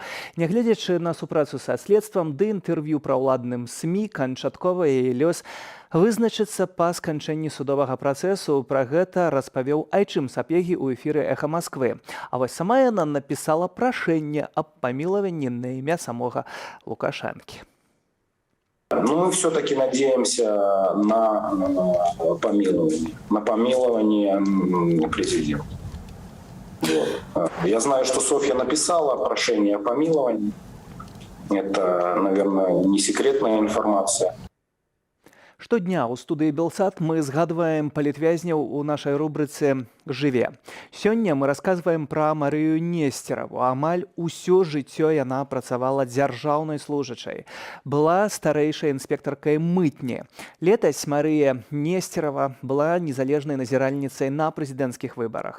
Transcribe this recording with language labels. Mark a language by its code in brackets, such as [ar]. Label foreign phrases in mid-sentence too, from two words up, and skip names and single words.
[be] Нягледзячы на супрацу са следствам ды інтэрв'ю праўладным СМІ, канчаткова яе лёс вызначыцца па сканчэнні судовага працэсу. Пра гэта распавёў айчым Сапегі ў эфіры «Эхо Москвы». А вось сама яна напісала прашэнне аб памілаванні на імя самога Лукашэнкі. [ru] Ну, мы все-таки надеемся на помилование президента. Вот. Я знаю, что Софья написала прошение о помиловании. Это, наверное, не секретная информация. [be] Штодня ў студыі «Белсат» мы згадваем палітвязняў у нашай рубрыцы «Жыве». Сёння мы расказваем пра Марыю Несцераву. Амаль усё жыццё яна працавала дзяржаўнай служачай. Была старэйшай інспектаркай мытні. Летась Марыя Несцерава была незалежнай назіральніцай на прэзідэнцкіх выбарах.